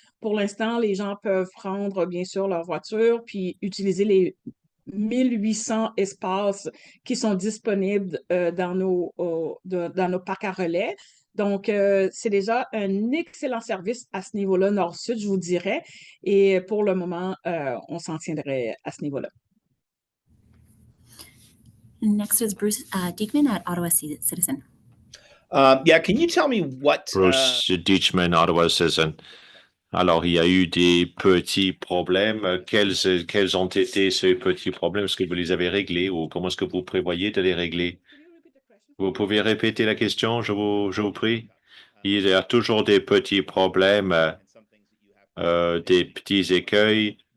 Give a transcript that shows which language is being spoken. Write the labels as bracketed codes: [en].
[fr] Pour l'instant, les gens peuvent prendre, bien sûr, leur voiture puis utiliser les 1800 espaces qui sont disponibles dans nos parcs à relais. Donc, c'est déjà un excellent service à ce niveau-là, nord-sud, je vous dirais. Et pour le moment, on s'en tiendrait à ce niveau-là. [en] Next is Bruce Diekman at Ottawa Citizen. Yeah, can you tell me what Bruce Ditchman, Ottawa Citizen. [fr] Alors, il y a eu des petits problèmes. Quels ont été ces petits problèmes? Est-ce que vous les avez réglés ou comment est-ce que vous prévoyez de les régler? Vous pouvez répéter la question, je vous prie? Il y a toujours des petits problèmes, des petits écueils.